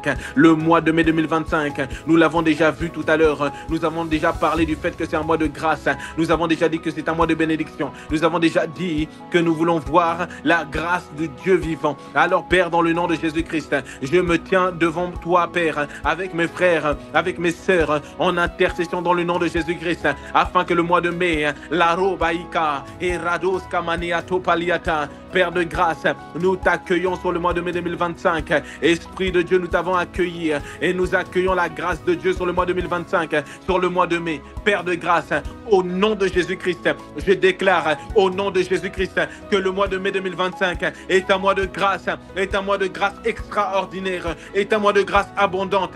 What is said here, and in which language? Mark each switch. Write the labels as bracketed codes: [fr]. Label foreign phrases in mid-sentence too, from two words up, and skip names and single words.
[fr] Le mois de mai 2025, nous l'avons déjà vu tout à l'heure, nous avons déjà parlé du fait que c'est un mois de grâce, nous avons déjà dit que c'est un mois de bénédiction, nous avons déjà dit que nous voulons voir la grâce de Dieu vivant. Alors Père, dans le nom de Jésus-Christ, je me tiens devant toi, Père, avec mes frères, avec mes sœurs, en intercession dans le nom de Jésus-Christ, afin que le mois de mai, la robaïka et rados kamania topaliata, Père de grâce, nous t'accueillons sur le mois de mai 2025. Esprit de Dieu, nous t'avons accueilli et nous accueillons la grâce de Dieu sur le mois 2025, sur le mois de mai. Père de grâce, au nom de Jésus-Christ, je déclare au nom de Jésus-Christ que le mois de mai 2025 est un mois de grâce, est un mois de grâce extraordinaire, est un mois de grâce abondante.